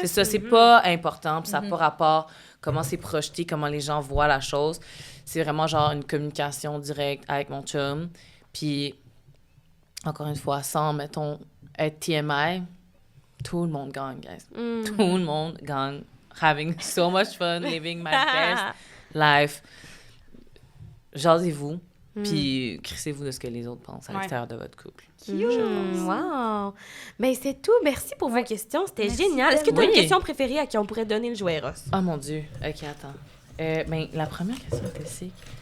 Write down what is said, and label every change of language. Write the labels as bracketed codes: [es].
[fr] C'est ça, c'est pas important, puis ça n'a pas rapport comment c'est projeté, comment les gens voient la chose. C'est vraiment genre une communication directe avec mon chum. Puis, encore une fois, sans, mettons, être TMI, tout le monde gagne, guys. Tout le monde gagne. [en] Having so much fun, living my best life. [fr] Jasez-vous, puis crissez-vous de ce que les autres pensent à l'extérieur de votre couple. Wow! Ben, c'est tout. Merci pour vos questions. C'était Merci génial. Est-ce que tu as une Oui. question préférée à qui on pourrait donner le jouet Eros? Oh mon Dieu. OK, attends. Ben, la première question était sick.